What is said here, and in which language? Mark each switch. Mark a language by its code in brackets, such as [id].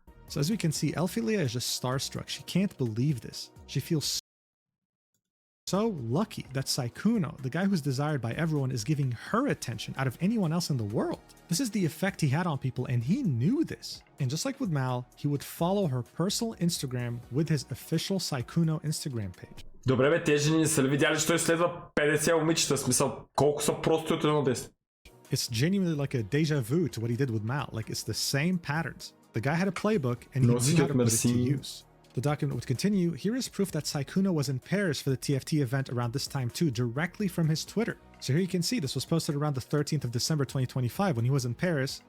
[en] So as we can see, Elphilia is just starstruck. She can't believe this. She feels so lucky that Sykkuno, the guy who's desired by everyone, is giving her attention out of anyone else in the world. This is the effect he had on people, and he knew this. And just like with Mal, he would follow her personal Instagram with his official Sykkuno Instagram page. [bg] Добре бе, тези жени са ли видяли, че той следва 50 момичета, смисъл, колко са просто от 1 до 10? [en] It's genuinely like a deja vu to what he did with Mal. Like, it's the same patterns. The guy had a playbook, and he knew how to put it to use. The document would continue. Here is proof that Sykkuno was in Paris for the TFT event around this time too, directly from his Twitter. So here you can see this was posted around the 13th of December 2025 when he was in Paris.